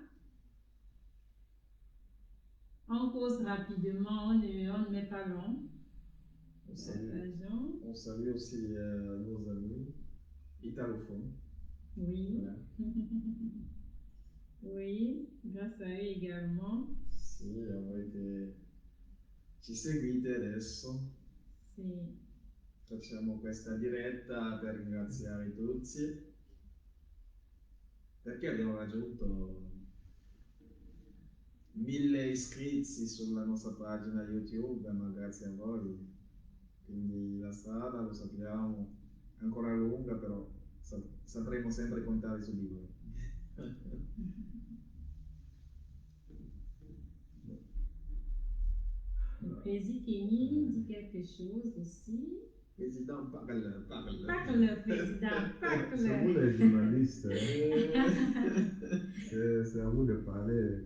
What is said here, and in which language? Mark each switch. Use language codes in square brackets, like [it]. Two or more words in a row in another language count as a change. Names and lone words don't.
[fr] On cause rapidement, on ne met pas long. On salue aussi nos amis italophones. Oui. Voilà. Oui, grâce à eux également. [it] Sì, ci seguite adesso. Sì. Facciamo questa diretta per ringraziare tutti perché abbiamo raggiunto 1000 iscritti sulla nostra pagina YouTube, ma grazie a voi. Quindi la strada, lo sappiamo, è ancora lunga, però sapremo sempre contare su di voi. [fr] Le président Kenny dit quelque chose aussi. Président, parle. Parle, président, parle. C'est vous les journalistes. C'est à vous de parler.